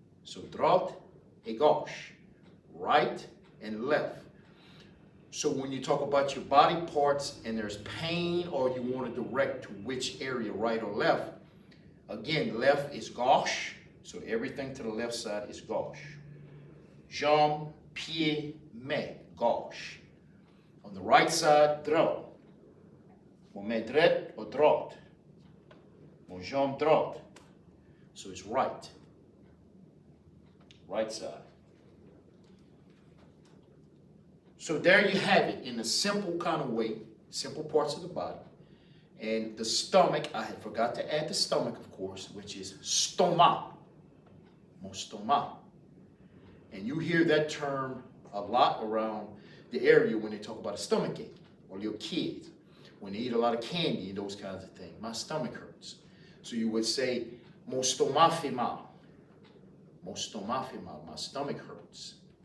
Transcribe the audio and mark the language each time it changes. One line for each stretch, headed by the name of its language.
English: So
French: droite et gauche,
English: right and left. So when you talk about your body parts and there's pain, or you want to direct to which area, right or left, again, left is gauche, so everything to the left side is gauche. Jambe, pied, main, gauche. On the right side, droit.
French: Mon main droite or droite. Mon jambe droite.
English: So it's right. Right side. So there you have it in a simple kind of way, simple parts of the body. And the stomach, I had forgot to add the stomach, of course, which is stomac. Mon stomac. And you hear that term a lot around the area when they talk about a stomach ache, or your kids, when they eat a lot of candy and those kinds of things. My stomach hurts. So you would say,
French: mon stomac fait mal. Mon stomac fait mal.
English: My stomach hurts.